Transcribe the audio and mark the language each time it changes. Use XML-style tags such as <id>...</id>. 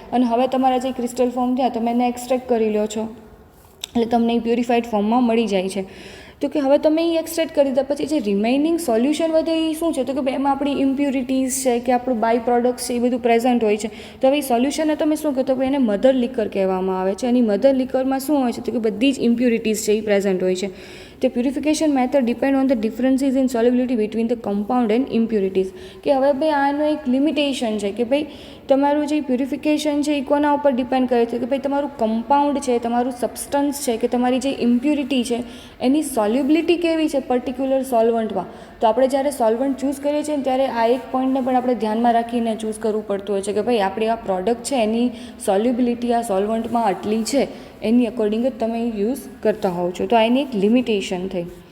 <gu>અને હવે તમારા જે ક્રિસ્ટલ ફોર્મ થયા તમે એને એક્સટ્રેક્ટ કરી લો છો એટલે તમને એ પ્યુરિફાઈડ ફોર્મમાં મળી જાય છે. તો કે હવે તમે એ એક્સટ્રેક્ટ કરી દીધા પછી જે રિમેઇનિંગ સોલ્યુશન વધે એ શું છે? તો કે એમાં આપણી ઇમ્પ્યુરિટીઝ છે કે આપણું બાય પ્રોડક્ટ્સ છે એ બધું પ્રેઝન્ટ હોય છે. તો હવે એ સોલ્યુશનને તમે શું કહો? તો કે એને મધર લિકર કહેવામાં આવે છે. એની મધર લિકરમાં શું હોય છે? તો કે બધી જ ઇમ્પ્યુરિટીઝ છે એ પ્રેઝન્ટ હોય છે.</gu> <en>The purification method depend on the differences in solubility between the compound and impurities.</en> <gu>કે હવે ભાઈ આનો એક લિમિટેશન છે કે ભાઈ તમારું જે પ્યુરિફિકેશન છે એ કોના ઉપર ડિપેન્ડ કરે છે કે ભાઈ તમારું કમ્પાઉન્ડ છે, તમારું સબસ્ટન્સ છે કે તમારી જે ઇમ્પ્યુરિટી છે એની સોલ્યુબિલિટી કેવી છે પર્ટિક્યુલર સોલ્વન્ટમાં. તો આપણે જ્યારે સોલ્વન્ટ ચૂઝ કરીએ છીએ ત્યારે આ એક પોઈન્ટને પણ આપણે ધ્યાનમાં રાખીને ચૂઝ કરવું પડતું હોય છે કે ભાઈ આપણી આ પ્રોડક્ટ છે એની સોલ્યુબિલિટી આ સોલ્વન્ટમાં આટલી છે, એની અકોર્ડિંગ જ તમે યુઝ કરતા હોવ છો. તો આ એની એક લિમિટેશન થઈ.</gu>